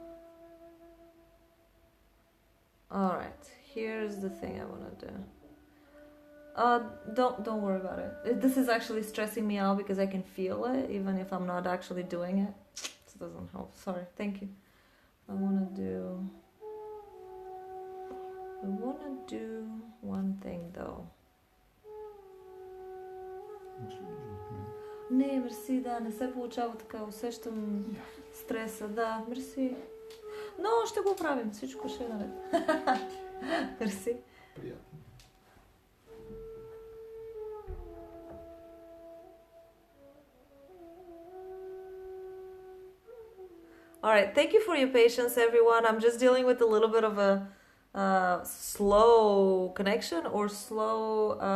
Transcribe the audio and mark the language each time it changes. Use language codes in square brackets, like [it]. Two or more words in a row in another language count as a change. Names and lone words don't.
[en] Alright, here's the thing I want to do. Don't worry about it. This is actually stressing me out because I can feel it, even if I'm not actually doing it. This doesn't help. Sorry, thank you. I want to do one thing though. [bg] Не, мерси, да, не се получава така. Усещам стреса, да, мерси. Но ще го правим, всичко ще е наред. Мерси. Приятно. [en] Alright, thank you for your patience, everyone. I'm just dealing with a little bit of a slow connection or slow...